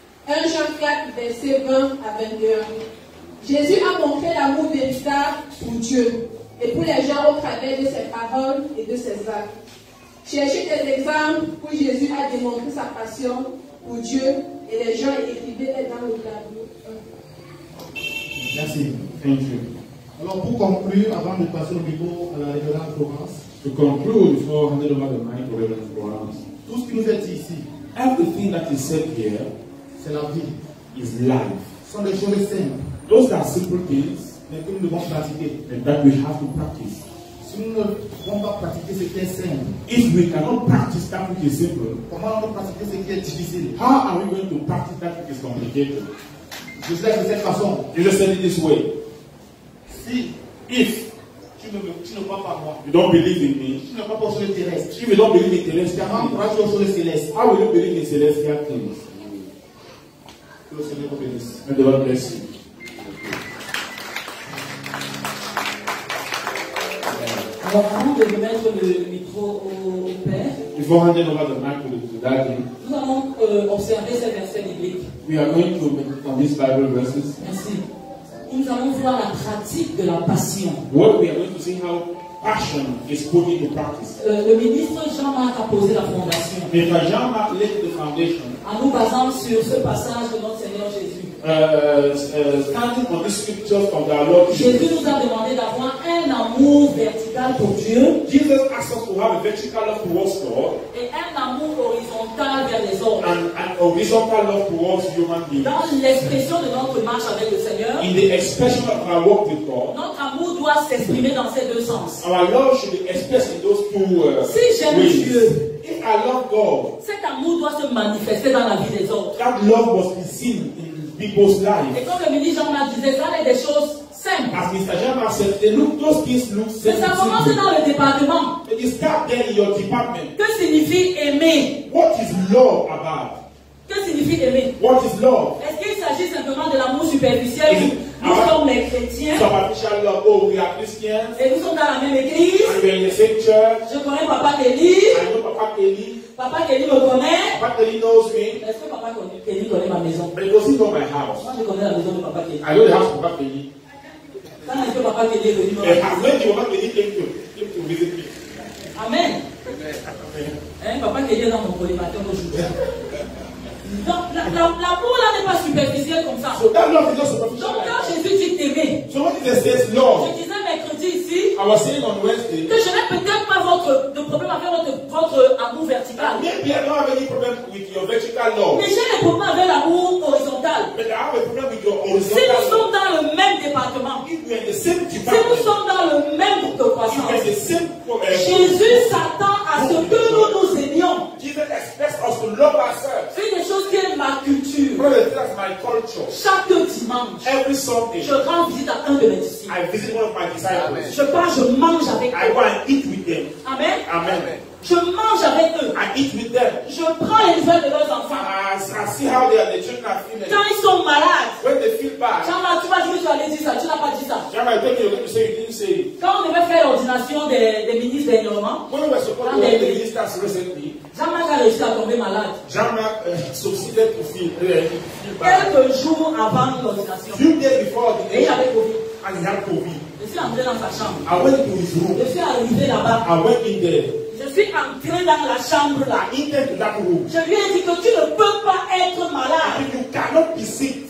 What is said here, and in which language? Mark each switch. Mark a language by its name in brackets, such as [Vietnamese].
[French] 1 Jean 4, versets 20 à 21. Jésus a montré l'amour véritable pour Dieu et pour les gens au travers de ses paroles et de ses actes. Cherchez des exemples où Jésus a démontré sa passion pour Dieu et les gens écrivaient dans le tableau. Merci. [English] Thank you. [French] Alors pour conclure, avant de passer au micro à la révérende Florence, [English] To conclude, before handing over the mic to Reverend Florence, [French] tout ce qui nous est dit ici, [English] everything that is said here [French] c'est la vie. [English] is life. [French] Ce sont des choses simples, [English] Those are simple things [French] mais que nous devons pratiquer. [English] and that we have to practice. [French] Si nous ne pouvons pas pratiquer ce qui est simple, [English] If we cannot practice that which is simple, [French] comment allons-nous pratiquer ce qui est difficile? [English] how are we going to practice that which is complicated? [French] Je sais de cette façon. [English] Jesus said it this way. [French] If tu ne crois pas moi, [English] You don't believe in me. [French] tu ne crois pas aux choses terrestres, [English] If you don't believe in celestial [French] comment [English] things, [French] crois-tu aux choses célestes? [English] how will you believe in celestial things? [French] Que le Seigneur vous bénisse. [English] May the Lord bless you. [French] Alors, avant de remettre le micro au Père, [English] Before handing over the mic to Daddy, [French] nous allons observer ces versets bibliques. [English] we are going to meditate on these Bible verses. [French] Merci. Nous allons voir la pratique de la passion. [English] What we are going to see how passion is put into practice. [French] Le ministre Jean-Marc a posé la fondation [English] Mr. Jean-Marc laid the foundation, [French] en nous basant sur ce passage de notre Seigneur Jésus. [English] starting on the scriptures of our Lord [French] Jésus [English] Jesus. [French] nous a demandé d'avoir un amour vertical pour Dieu [English] Jesus asked us to have a vertical love towards God [French] et un amour horizontal vers les autres. [English] and an horizontal love towards human beings. [French] Dans l'expression de notre marche avec le Seigneur, [English] In the expression of our walk with God, [French] notre amour doit s'exprimer dans ces deux sens. [English] our love should be expressed in those two [French] Si j'aime [English] ways. [French] Dieu, [English] If I love God, [French] cet amour doit se manifester dans la vie des autres. [English] that love must be seen in people's lives. [French] Et comme le ministre Jean-Marc disait, ça est des choses simples. [English] As Mr. Jean-Marc said, those things look [French] Mais ça commence [English] simple. [French] dans le département. [English] But you start there in your department. [French] Que signifie aimer? [English] What is love about? [French] Que signifie aimer? [English] What is love? [French] Est-ce qu'il s'agit simplement de l'amour superficiel où nous sommes les chrétiens [English] Superficial love. Oh, we are Christians. [French] et nous sommes dans la même église? [English] And we are in the same church. [French] Je connais Papa Kelly. [English] I know Papa Kelly. [French] Papa Kelly me connaît. [English] Papa Kelly knows me. [French] Est-ce que Papa Kelly connaît ma maison? [English] But he doesn't know my house. [French] Moi, je connais la maison de Papa Kelly. [English] I know the house of Papa Kelly. [French] Quand est-ce que Papa Kelly est venu me [English] And [French] voir? [English] when Papa Kelly came to visit me. Amen. [French] Hein, Papa Kelly est dans mon collimateur aujourd'hui. Donc, l'amour là n'est pas superficiel comme ça. [English] So that love is not superficial. [French] Donc, [English] like [French] quand [English] that. [French] Jésus dit t'aimer, [English] So when Jesus says love, [French] je disais mercredi ici [English] I was saying on Wednesday, [French] que je n'ai peut-être pas de problème avec votre amour vertical. [English] maybe I don't have any problem with your vertical love. [French] Mais j'ai des problèmes avec l'amour horizontal. [English] But I have a problem with your [French] Si nous [English] horizontal love. [French] sommes dans le même département, [English] If we are in the same [French] si nous [English] department, [French] sommes dans le même groupe de [English] if we are in [French] croissance, [English] the same [French] Jésus s'attend à ce que nous aimions. [English] Jesus expects us to love ourselves. [French] Une des choses qui est ma culture, [English] Brother, that's my culture. [French] chaque dimanche, [English] Every Sunday, [French] je rends visite à un de mes disciples. [English] I visit one of my disciples. [French] Je pars, je mange avec [English] I [French] eux. [English] go and eat with them. Amen. Amen. [French] Je mange avec eux. [English] I eat with them. [French] Je prends les nouvelles de leurs enfants. [English] I see how the children are feeling. [French] Quand ils sont malades, [English] When they feel bad, [French] Jean-Marc, tu m'as dit que tu allais dire ça, tu n'as pas dit ça. [English] Jean-Marc, I told you to say you didn't say it. [French] Quand on devait faire l'ordination des ministres dernièrement, [English] When we were supposed to have the ministers recently, [French] Jean-Marc a réussi à tomber malade. [English] Jean-Marc succeeded to feel bad. [French] Quelques jours avant l'ordination. [English] Few days before the [French] Et il [English] nation, [French] avait Covid. [English] and he had COVID. [French] Je suis entré dans sa chambre. [English] I went to his room. [French] Je suis arrivé là-bas. [English] I went in there. [French] Je suis entré dans la chambre là. [English] I entered that room. [French] Je lui ai dit que tu ne peux pas être malade. [English] You cannot be sick.